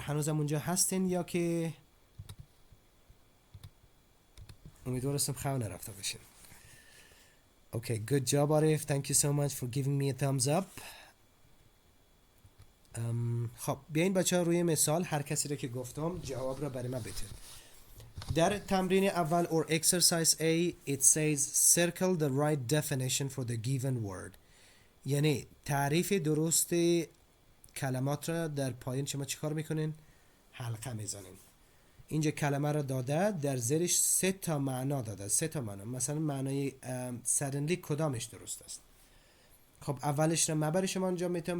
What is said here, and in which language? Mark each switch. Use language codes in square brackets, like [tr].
[fa] هنوزم اونجا هستین یا که امیدوارم خواهی نرفته باشین. [en] Okay, good job Arif. Thank you so much for giving me a thumbs up. [fa] خب بیاین بچه ها روی مثال هر کسی را که گفتم جواب را برای من بده. [en] در تمرین اول or exercise A it says circle the right definition for the given word. [fa] یعنی تعریف درست کلمات را در پایین شما چیکار میکنین؟ حلقه میزنین. اینجا کلمه رو داده، در زیرش 3 تا معنا داده، 3 تا معنا. مثلا معنای suddenly کدامش درست است؟ خب اولش رو مبر شما انجام میتونم.